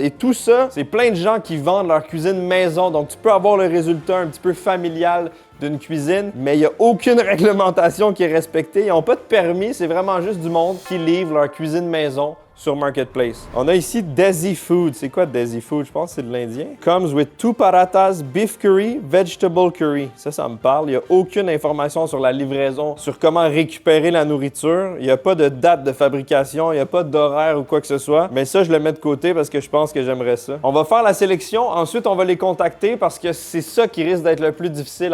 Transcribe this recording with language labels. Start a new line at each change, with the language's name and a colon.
French: Et tout ça, c'est plein de gens qui vendent leur cuisine maison. Donc tu peux avoir le résultat un petit peu familial d'une cuisine, mais il n'y a aucune réglementation qui est respectée. Ils n'ont pas de permis, c'est vraiment juste du monde qui livre leur cuisine maison sur Marketplace. On a ici Desi Food. C'est quoi Desi Food? Je pense que c'est de l'indien.
English: Comes with 2 parathas, beef curry, vegetable curry.
French: Ça me parle. Il n'y a aucune information sur la livraison, sur comment récupérer la nourriture. Il n'y a pas de date de fabrication, il n'y a pas d'horaire ou quoi que ce soit. Mais ça, je le mets de côté parce que je pense que j'aimerais ça. On va faire la sélection. Ensuite, on va les contacter parce que c'est ça qui risque d'être le plus difficile.